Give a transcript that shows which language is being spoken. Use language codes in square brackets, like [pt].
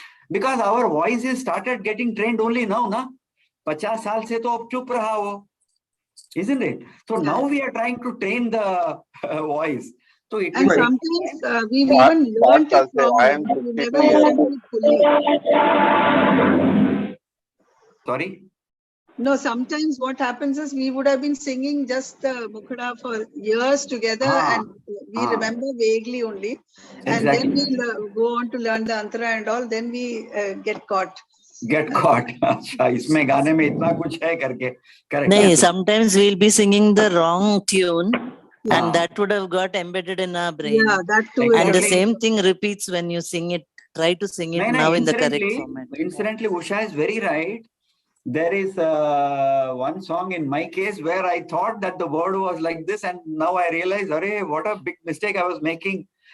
[en] Because our voices started getting trained only now, na? [hi] 50 साल से तो अब चुप रहा वो, [en] isn't it? So now we are trying to train the voice. So it and sometimes we've even learned it wrong. We never listened to it fully. Sorry? No, sometimes what happens is we would have been singing just the Mukhada for years together and we remember vaguely only. And then we'll go on to learn the Antara and all, then we get caught. [hi] अच्छा, इसमें गाने में इतना कुछ है करके. [en] Correct. [hi] नहीं, [en] sometimes we'll be singing the wrong tune and that would have got embedded in our brain. Yeah, that too. And the same thing repeats when you sing it. Try to sing it now in the correct format. Incidentally, Usha is very right. There is one song in my case where I thought that the word was like this, and now I realize, arey, what a big mistake I was making.